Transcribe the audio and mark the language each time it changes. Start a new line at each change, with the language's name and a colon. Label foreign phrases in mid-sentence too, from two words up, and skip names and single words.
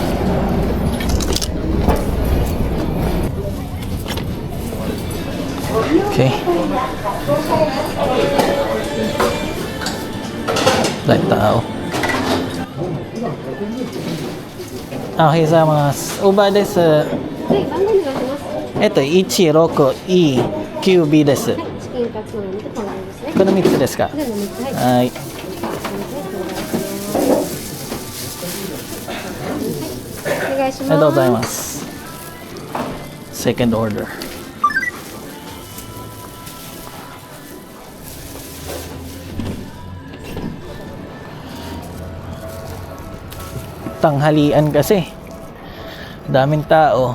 English: Okay.
Filipino: Like tao. Okay, sa mga Uber desu. Ito, 16E9B desu.
Japanese: この3つですか? はい。お願いします。ありがとうございます。
English: Second order.
Filipino: Tanghalian kasi. Daming tao.